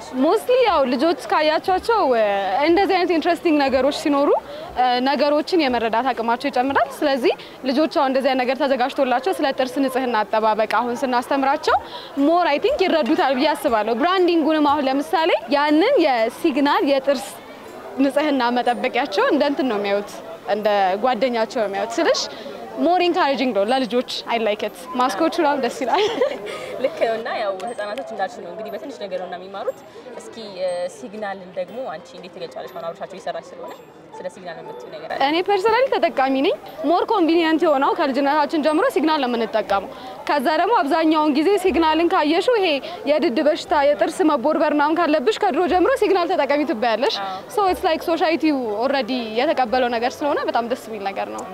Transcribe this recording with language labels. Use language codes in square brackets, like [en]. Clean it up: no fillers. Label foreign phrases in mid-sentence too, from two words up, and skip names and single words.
[am] ሞስትሊ ያው ልጆች ካያቻቸው እንደዚህ አይነት ኢንትረስቲንግ ነገሮች ሲኖሩ ነገሮችን የመረዳት አቅማቸው ይጨምራል ስለዚህ ልጆች አሁን እንደዚህ አይነት ነገር ተዘጋጅቶላቸው ስለ ጥርስ ንጽህና አጠባበቅ አሁን ስናስተምራቸው [en] more I think [am] ይረዱታል ብዬ አስባለሁ ብራንዲንጉንም አሁን ለምሳሌ ያንን የሲግናል የጥርስ ንጽህና መጠበቂያቸው እንደንት ነው የሚያዩት እንደ ጓደኛቸው ነው የሚያዩት ስለሽ [en] more encouraging [am] ነው ለልጆች [en] I like it [am] ማስኮቹ ነው ደስ ይላል ልክ ነውና ያው ህፃናቶች እንዳልሽው ነው እንግዲህ በትንሽ ነገር ነውና የሚማሩት እስኪ ሲግናልን ደግሞ አንቺ እንዴት ትገልጫለሽ አሁን አብራችሁ እየሰራች ስለሆነ ስለ ሲግናል የምትይው ነገር አለ እኔ ፐርሰናሊ ተጠቃሚ ነኝ [en] more convenient [am] የሆነው ከልጅነታችን ጀምሮ ሲግናል ለምንጠቀመው ከዛ ደግሞ አብዛኛውን ጊዜ ሲግናልን ካየሽው ይሄ የድድ በሽታ የጥርስ መቦርበር ምናምን ካለብሽ ከድሮ ጀምሮ ሲግናል ተጠቃሚ ትባያለሽ [en] so it's like [am] ሶሳይቲው ኦሬዲ የተቀበለው ነገር ስለሆነ በጣም ደስ የሚል ነገር ነው